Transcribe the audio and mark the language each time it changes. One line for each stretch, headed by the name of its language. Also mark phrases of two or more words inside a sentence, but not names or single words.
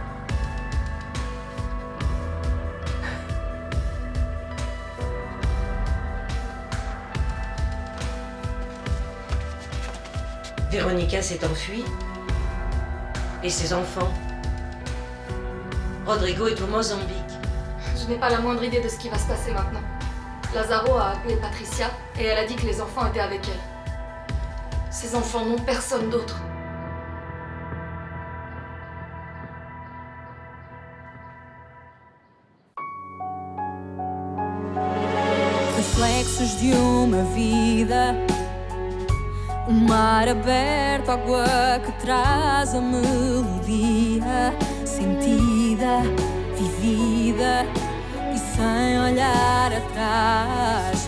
French: Véronica s'est enfuie. Et ses enfants? Rodrigo est au Mozambique. Je n'ai pas la moindre idée de ce qui va se passer maintenant. Lazaro a appelé Patricia et elle a dit que les enfants étaient avec elle. Ces enfants n'ont personne d'autre.
Portuguese: Reflexos de uma vida, mar aberto, água que traz a melodia sentida, vivida e sem olhar atrás.